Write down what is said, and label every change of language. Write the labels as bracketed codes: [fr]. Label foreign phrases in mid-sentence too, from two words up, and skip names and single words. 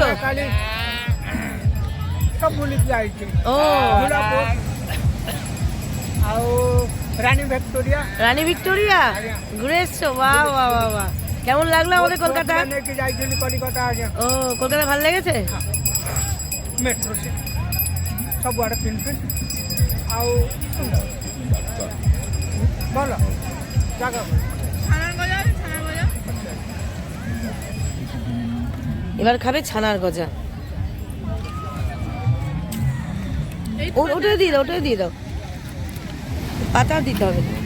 [or] କାଲି ସବୁ ବୁଲିକି ଯାଇଛି। ও ଆଉ রানী ভিক্টোরিয়া। [bn] রানী ভিক্টোরিয়া ঘুরে এসছো? বাহ বাহ বাহ বাহ। কেমন লাগলো আমাদের কলকাতা? [or] କି ଯାଇଥିଲୁ କଲିକତା ଆଗେ। [bn] ও কলকাতা ভালো লেগেছে? [en] metro city [or] ସବୁଆଡ଼େ ପିନ୍ଫିନ୍ ଆଉ ଭଲ ଜାଗା। [bn] এবার খাবে ছানার গজা। ওটাই দিয়ে দাও, ওটাই দিয়ে দাও, পাতা দিতে হবে।